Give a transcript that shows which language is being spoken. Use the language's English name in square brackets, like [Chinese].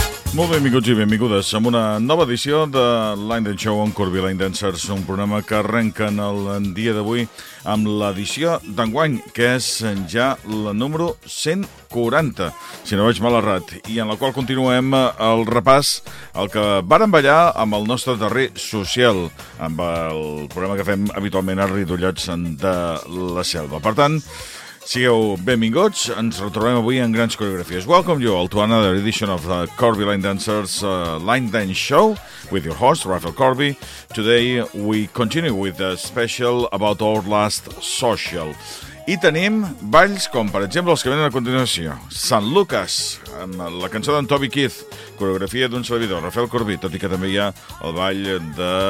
[Catalan] Molt benvinguts i benvingudes amb una nova edició de Line Dance Show on Corby Line Dancers, un programa que arrenca en el dia d'avui amb l'edició d'enguany, que és ja la número 140, si no vaig mal errat, i en la qual continuem el repàs al que vàrem ballar amb el nostre darrer social, amb el programa que fem habitualment a Ridollats de la Selva. Per tant, sigueu benvinguts, ens retrobem avui en grans coreografies. [English] Welcome you all to another edition of the Corby Line Dancers Line Dance Show with your host, Rafael Corby. Today we continue with a special about our last social. [Catalan] I tenim balls com, per exemple, els que venen a continuació. Sant Lucas, amb la cançó d'en Toby Keith, coreografia d'un servidor, Rafael Corby, tot i que també hi ha el ball de...